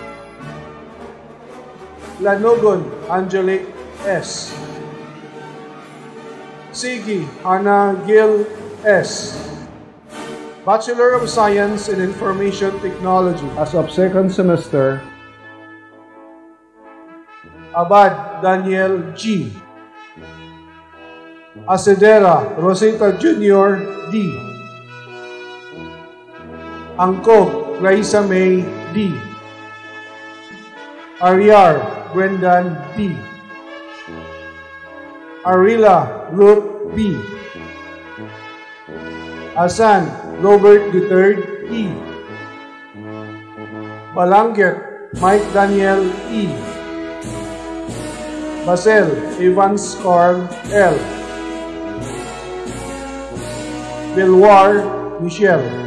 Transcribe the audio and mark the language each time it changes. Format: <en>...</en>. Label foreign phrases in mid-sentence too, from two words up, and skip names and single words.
<en>Lanogon Angelic S. Sigi Hannah Gil S. Bachelor of Science in Information Technology. As of second semester, Abad Daniel G. Asedera Rosita Jr. D. Angkog Raisa May D. Ariar Brendan D. Arila Ruth B. Asan Robert III E. Balanget Mike Daniel E. Basel Evans Carl L. Belwar Michelle.</en>